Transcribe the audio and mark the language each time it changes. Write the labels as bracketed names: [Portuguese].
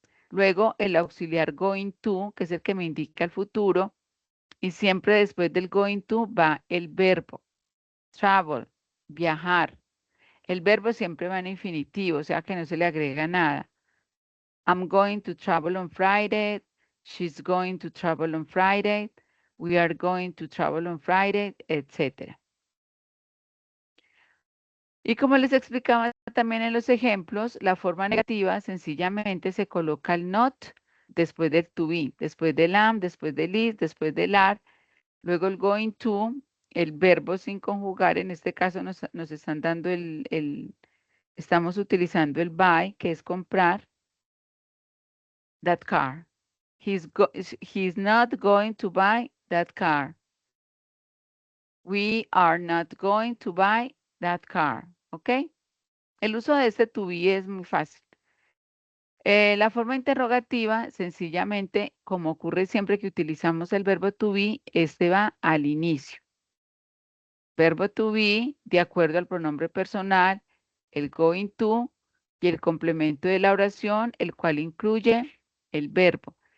[Spanish] Luego el auxiliar going to, que es el que me indica el futuro, y siempre después del going to va el verbo. Travel, viajar. El verbo siempre va en infinitivo, o sea que no se le agrega nada. [English] I'm going to travel on Friday. She's going to travel on Friday. We are going to travel on Friday, etc. [Spanish] Y como les explicaba también en los ejemplos, la forma negativa sencillamente se coloca el not después del to be, después del am, después del is, después del are, luego el going to, el verbo sin conjugar, en este caso nos están dando estamos utilizando el buy, que es comprar, [English] that car. He's not going to buy that car. We are not going to buy that car. ¿Ok? [Spanish] El uso de este to be es muy fácil. La forma interrogativa, sencillamente, como ocurre siempre que utilizamos el verbo to be, este va al inicio. Verbo to be, de acuerdo al pronombre personal, el going to y el complemento de la oración, el cual incluye el verbo.